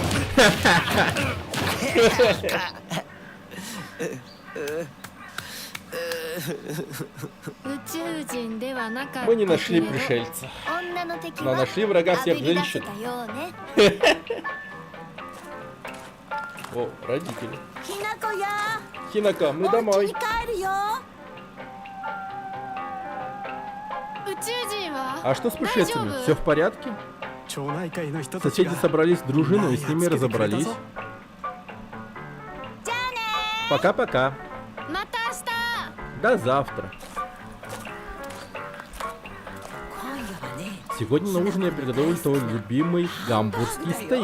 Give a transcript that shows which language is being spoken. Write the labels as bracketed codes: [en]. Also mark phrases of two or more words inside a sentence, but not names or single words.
[ru] Мы не нашли пришельца, но нашли врага всех женщин. О, родители. [ja] ひなこや [ru] Хинака, мы [ja] お家 [ru] домой. [ja] に帰るよ宇 [ru] А что с пришельцами? Все в порядке? Соседи собрались в дружину и с ними разобрались. Пока-пока. До завтра. Сегодня на ужин я приготовил твой любимый гамбургский стейк.